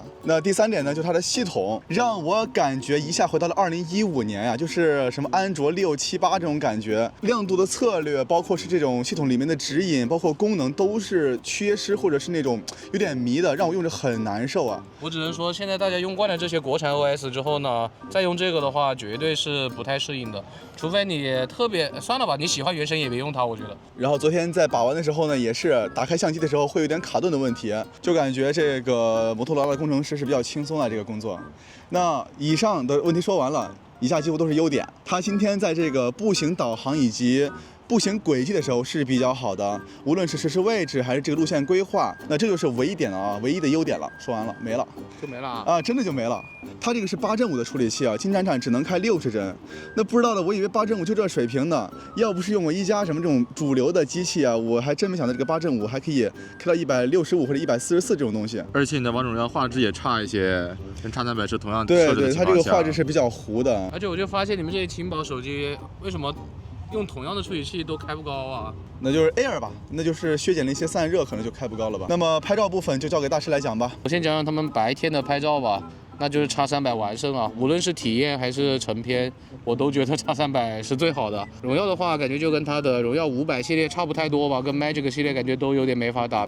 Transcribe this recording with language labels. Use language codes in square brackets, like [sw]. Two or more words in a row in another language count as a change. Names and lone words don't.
[zh] 那第3點呢，就是它的系統讓我感覺一下回到了2015年呀，就是什麼安卓6、7、8這種感覺，亮度的策略，包括是這種系統裡面的指引，包括功能都是缺失或者是那種有點迷的，讓我用着很難受啊。我只能說，现在大家用慣了這些國產 OS 之後呢，再用這個的話，絕對是不太適應的。除非你特別算了吧，你喜歡原神也別用它，我覺得。然後昨天在把玩的時候呢，也是打開相機的時候會有點卡頓的問題，就感覺這個摩托羅拉的工程師是比較輕鬆的這個工作。那以上的問題說完了，以下幾乎都是優點。它今天在這個步行導航以及步行軌跡的時候是比較好的，無論是實時位置還是這個路線規劃，那這就是唯一點了啊，唯一的優點了。說完了，沒了，就沒了啊，真的就沒了。它這個是8.5的處理器啊，金闪闪只能開60帧。那不知道的，我以為8.5就這水平呢，要不是用过一加什麼這種主流的機器啊，我還真沒想到這個8.5還可以開到165或者144這種東西。而且你的王者榮耀畫質也差一些，跟X300是同樣對對，它這個畫質是比較糊的。而且我就發現你們這些輕薄手機為什麼用同樣的處理器都開不高啊？那就是 Air 吧，那就是削減了一些散熱，可能就開不高了吧。那麼拍照部分就交給大師來講吧。我先講講他們白天的拍照吧。那就是 X300完勝啊，無論是體驗還是成片，我都覺得 X300是最好的。榮耀的話，感覺就跟它的榮耀500系列差不太多吧，跟 Magic 系列感覺都有點沒法打。